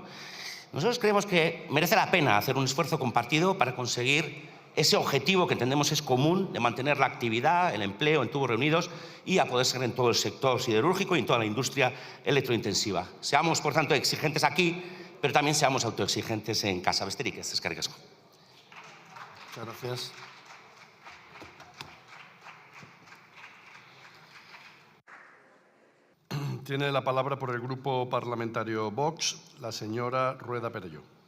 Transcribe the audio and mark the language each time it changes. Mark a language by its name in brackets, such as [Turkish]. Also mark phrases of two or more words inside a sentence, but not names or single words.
[Spanish] Nosotros creemos que merece la pena hacer un esfuerzo compartido para conseguir ese objetivo que entendemos es común de mantener la actividad, el empleo en tubos reunidos y a poder ser en todo el sector siderúrgico y en toda la industria electrointensiva. Seamos, por tanto, exigentes aquí, pero también seamos autoexigentes en casa. [Basque] Besterik ez, eskerrik asko. [Spanish] Muchas gracias. Tiene la palabra por el Grupo Parlamentario Vox la señora Rueda Perelló.